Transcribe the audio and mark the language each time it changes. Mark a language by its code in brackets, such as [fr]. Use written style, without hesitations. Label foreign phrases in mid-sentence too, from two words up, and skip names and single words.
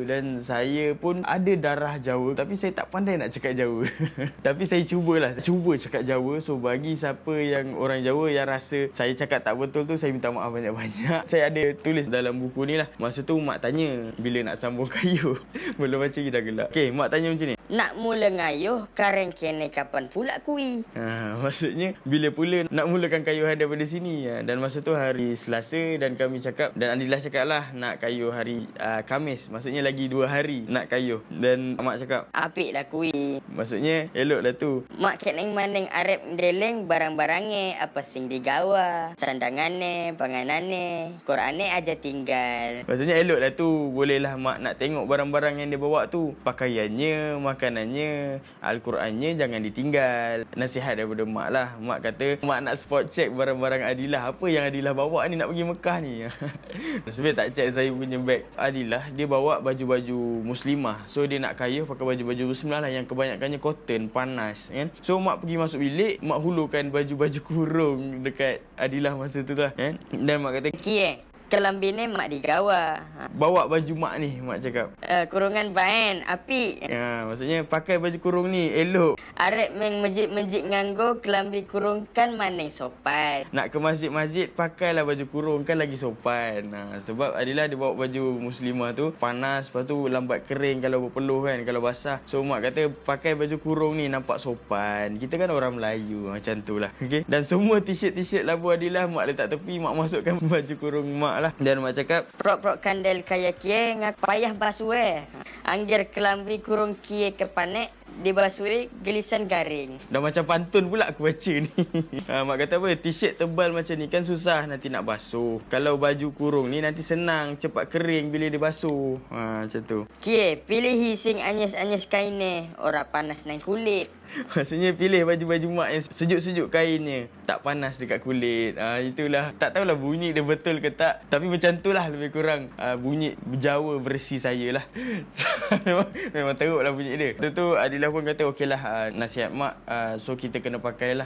[ms] Dan saya pun ada darah Jawa, tapi saya tak pandai nak cakap Jawa. Tapi saya cuba cakap Jawa. So bagi siapa yang orang Jawa yang rasa saya cakap tak betul tu, saya minta maaf banyak-banyak. Saya ada tulis dalam buku ni lah. Masa tu mak tanya bila nak sambung kayu. Belum baca dah gelap. Okay, mak tanya macam ni. [jv] Nak mula ngayuh, kareng kene kapan pula kui? [ms] Maksudnya bila pula nak mulakan kayuhan daripada sini. Dan masa tu hari Selasa dan kami cakap, dan Adila cakap lah nak kayuh hari Khamis. Maksudnya lagi 2 hari nak kayuh. Dan mak cakap, [jv] Apik lah kui. [ms] maksudnya elok lah tu. [jv] Mak keneng maning arep deleng barang-barangnya apa sing digawa, sandangane, panganane, Qur'ane aja tinggal. [ms] Maksudnya elok lah tu. Bolehlah mak nak tengok barang-barang yang dia bawa tu. Pakaiannya, makanannya, Al-Qurannya jangan ditinggal. Nasihat daripada mak lah. Mak kata mak nak [en] spot check [ms] barang-barang Adilah. Apa yang Adilah bawa ni nak pergi Mekah ni. Sebenarnya tak check saya punya beg. Adilah dia bawa baju-baju muslimah. So dia nak kayuh pakai baju-baju muslimah lah, yang kebanyakannya cotton, panas kan. So mak pergi masuk bilik, mak hulurkan baju-baju kurung dekat Adilah masa tu lah kan. Dan mak kata, [jv] Kie, kelambine mak digawa. [ms] bawa baju mak ni, mak cakap. [jv] Kurungan baen, apik. [ms] Maksudnya pakai baju kurung ni elok. [jv] Arep meng masjid-masjid nganggo kelambi kurung kan maning sopan. [ms] Nak ke masjid-masjid pakailah baju kurung kan lagi sopan. Sebab Adilah dia bawa baju muslimah tu panas, lepas tu lambat kering kalau berpeluh kan, kalau basah. So mak kata pakai baju kurung ni nampak sopan. Kita kan orang Melayu macam tu lah. Okay? Dan semua t-shirt labu Adilah mak letak tepi, mak masukkan baju kurung mak lah. Dan mak cakap, [jv] Prok-prok kandel kaya kie ngak payah basuh Anggir kelambi kurung kie kepanek dibasuhi gelisan garing. [ms] dah macam pantun pula aku baca ni. Mak kata apa, t-shirt tebal macam ni kan susah nanti nak basuh. Kalau baju kurung ni nanti senang, cepat kering bila dia basuh. Macam tu. [jv] Kie, pilih sing anyes-anyes kaine, ora panas nang kulit. [ms] Maksudnya pilih baju-baju mak yang sejuk-sejuk kainnya, tak panas dekat kulit. Itulah. Tak tahulah bunyi dia betul ke tak, tapi macam tu lah lebih kurang bunyi Jawa versi saya lah. memang teruk lah bunyi dia. Lepas tu Adilah pun kata okey lah, nasihat mak, so kita kena pakai lah.